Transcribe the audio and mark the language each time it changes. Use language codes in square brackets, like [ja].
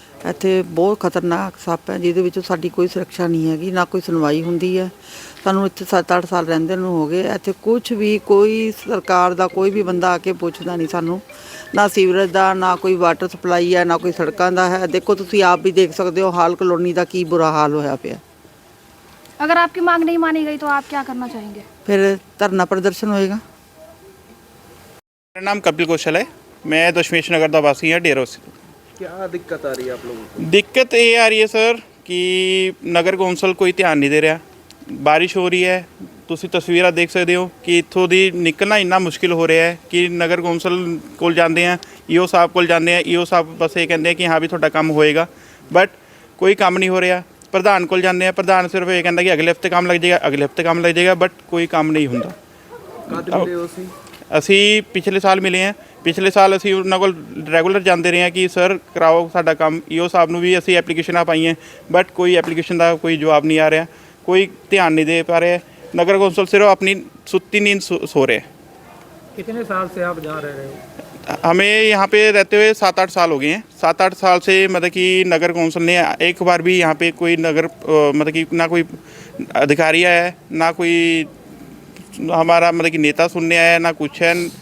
[pa] ਇੱਥੇ ਬਹੁਤ ਖਤਰਨਾਕ ਸੱਪ ਹੈ ਜਿਹਦੇ ਵਿੱਚ ਸਾਡੀ ਕੋਈ ਸੁਰੱਖਿਆ ਨਹੀਂ ਹੈਗੀ, ਨਾ ਕੋਈ ਸੁਣਵਾਈ ਹੁੰਦੀ ਹੈ। ਸਾਨੂੰ ਇੱਥੇ 7-8 ਸਾਲ ਰਹਿੰਦੇ ਨੂੰ ਹੋ ਗਏ। ਇੱਥੇ ਕੁਝ ਵੀ ਕੋਈ ਸਰਕਾਰ ਦਾ ਕੋਈ ਵੀ ਬੰਦਾ ਆ ਕੇ ਪੁੱਛਦਾ ਨਹੀਂ ਸਾਨੂੰ, ਨਾ ਸੀਵਰੇਜ ਦਾ, ਨਾ ਕੋਈ ਵਾਟਰ ਸਪਲਾਈ ਹੈ, ਨਾ ਕੋਈ ਸੜਕਾਂ ਦਾ ਹੈ। ਦੇਖੋ ਤੁਸੀਂ ਆਪ ਵੀ ਦੇਖ ਸਕਦੇ ਹੋ ਹਾਲ ਕਲੋਨੀ ਦਾ ਕੀ ਬੁਰਾ ਹਾਲ ਹੋਇਆ ਪਿਆ। [hi] अगर आपकी मांग नहीं मानी गई तो आप क्या करना चाहेंगे? फिर धरना प्रदर्शन होएगा। मेरा नाम कपिल कौशल है, मैं दशमेश नगर का वासी हाँ डेरा से। क्या दिक्कत आ रही है आप लोगों को? दिक्कत ये आ रही है सर कि नगर कौंसल कोई ध्यान नहीं दे रहा। बारिश हो रही है, [pa] ਤੁਸੀਂ ਤਸਵੀਰਾਂ ਦੇਖ ਸਕਦੇ ਹੋ ਕਿ ਇੱਥੋਂ ਦੀ ਨਿਕਲਣਾ ਇੰਨਾ ਮੁਸ਼ਕਿਲ ਹੋ ਰਿਹਾ ਹੈ ਕਿ ਨਗਰ ਕੌਂਸਲ ਕੋਲ ਜਾਂਦੇ ਆ, ਈਓ ਸਾਹਿਬ ਕੋਲ ਜਾਂਦੇ ਆ, ਈਓ ਸਾਹਿਬ ਬਸ ਇਹ ਕਹਿੰਦੇ ਆ ਕਿ ਹਾਂ ਵੀ ਤੁਹਾਡਾ ਕੰਮ ਹੋਏਗਾ, ਬਟ ਕੋਈ ਕੰਮ ਨਹੀਂ ਹੋ ਰਿਹਾ। ਪ੍ਰਧਾਨ ਕੋਲ ਜਾਂਦੇ ਆ, ਪ੍ਰਧਾਨ ਸਿਰਫ ਇਹ ਕਹਿੰਦਾ ਕਿ ਅਗਲੇ ਹਫਤੇ ਕੰਮ ਲੱਗ ਜਾਏਗਾ, ਅਗਲੇ ਹਫਤੇ ਕੰਮ ਲੱਗ ਜਾਏਗਾ, ਬਟ ਕੋਈ ਕੰਮ ਨਹੀਂ ਹੁੰਦਾ। ਕਦ ਮਿਲੇ ਹੋ ਸੀ? ਅਸੀਂ ਪਿਛਲੇ ਸਾਲ ਮਿਲੇ ਹਾਂ। ਪਿਛਲੇ ਸਾਲ ਅਸੀਂ ਉਹਨਾਂ ਕੋਲ ਰੈਗੂਲਰ ਜਾਂਦੇ ਰਹੇ ਹਾਂ ਕਿ ਸਰ ਕਰਾਓ ਸਾਡਾ ਕੰਮ। ਈਓ ਸਾਹਿਬ ਨੂੰ ਵੀ ਅਸੀਂ ਐਪਲੀਕੇਸ਼ਨਾਂ ਪਾਈਆਂ, ਬਟ ਕੋਈ ਐਪਲੀਕੇਸ਼ਨ ਦਾ ਕੋਈ ਜਵਾਬ [hi] नहीं आ रहा, कोई ध्यान नहीं दे पा रहे। नगर कौंसल सिर्फ अपनी सुत्ती नींद सो रहे हैं। कितने साल से आप जहाँ रह रहे हो? हमें यहाँ पे रहते हुए 7-8 साल हो गए हैं। 7-8 साल से मतलब कि नगर कौंसल ने एक बार भी यहाँ पे कोई नगर मतलब कि ना कोई अधिकारी आया है, ना कोई हमारा मतलब कि नेता सुनने आया है, ना कुछ है।